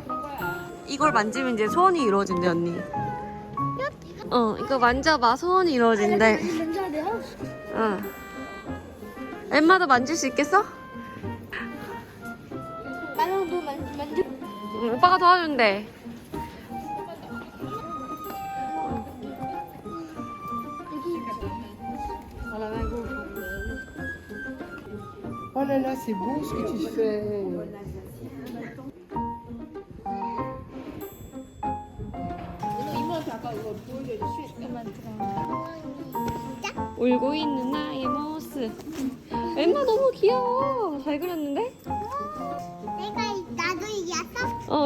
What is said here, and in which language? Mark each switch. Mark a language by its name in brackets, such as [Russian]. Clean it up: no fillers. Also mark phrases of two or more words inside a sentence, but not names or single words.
[Korean] 이걸 만지면 이제 소원이 이루어진대 언니. 이거 만져봐. 소원이 이루어진대. 만져야 돼요? 응. 엠마도 만질 수 있겠어? 나랑도 만져. 오빠가 도와준대. [French] Oh là là, c'est beau ce que tu fais. [Korean] 이모한테 아까 이거 보여줘야지. 울고 있는 나의 모습. 엠마 너무 귀여워. 잘 그렸는데? 나도 이겼어?